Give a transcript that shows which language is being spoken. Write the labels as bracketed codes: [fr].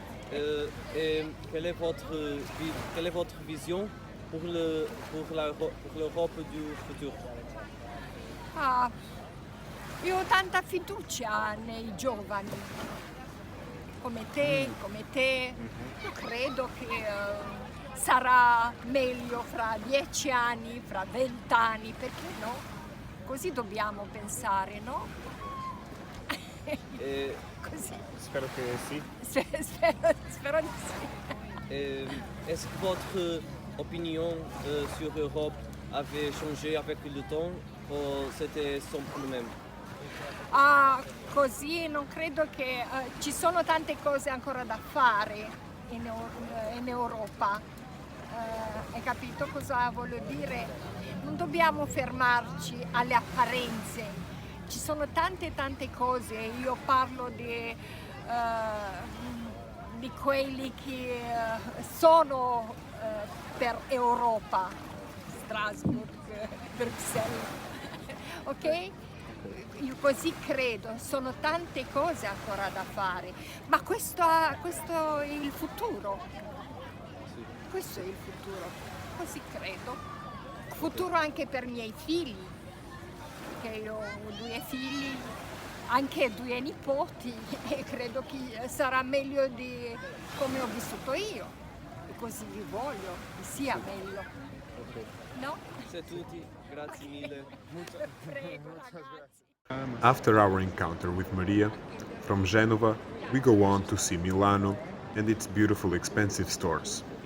[fr] Et quelle est votre vision pour l'Europe du futur? [it] Ah, io ho tanta fiducia nei giovani, come te, come te. Io credo che sarà meglio fra 10 anni, fra 20 anni, perché no? Così dobbiamo pensare, no? [fr] Et, [it] Così. spero che sì. Spero di sì. [fr] Est-ce que votre opinion sur l'Europe avait changé avec le temps ou c'était sempre le même? [it] Ah, così non credo che ci sono tante cose ancora da fare in Europa. Hai capito cosa voglio dire? Non dobbiamo fermarci alle apparenze. Ci sono tante cose. Io parlo di quelli che sono per Europa, Strasbourg, Bruxelles. Ok? Io così credo, sono tante cose ancora da fare, ma questo è il futuro. Questo è il futuro, così credo. Futuro anche per i miei figli, che io ho 2 figli, anche 2 nipoti e credo che sarà meglio di come ho vissuto io e così vi voglio che sia meglio. No? C'est tutti, grazie mille. Prego ragazzi. [en] After our encounter with Maria, from Genova, we go on to see Milano and its beautiful expensive stores.